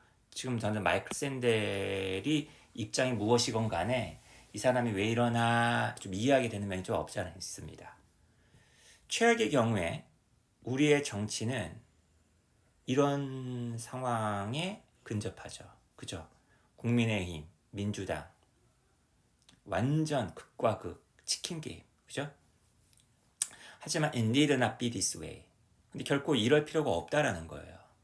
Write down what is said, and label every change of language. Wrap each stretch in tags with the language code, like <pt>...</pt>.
<ko>지금 저는 마이클 샌델이 입장이 무엇이건 간에 이 사람이 왜 이러나 좀 이해하게 되는 면이 좀 없지 않아 있습니다. 최악의 경우에 우리의 정치는 이런 상황에 근접하죠. 그죠? 국민의힘, 민주당 완전 극과 극 치킨 게임. 그죠? 하지만</ko> <en>it need not be this way.</en> <ko>근데 결코 이럴 필요가 없다라는 거예요.</ko>